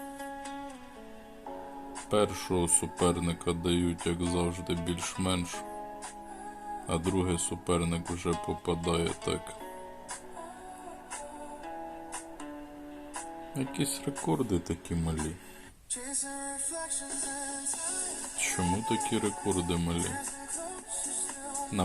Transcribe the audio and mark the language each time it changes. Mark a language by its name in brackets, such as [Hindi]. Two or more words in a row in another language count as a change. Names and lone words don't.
[Ukrainian] Першого суперника дають, як завжди, більш-менш, а другий суперник вже попадає так. Якісь рекорди такі малі. [English] Chasing reflections in time, [Ukrainian] Чому такі рекорди малі? [English] dancing close, you're still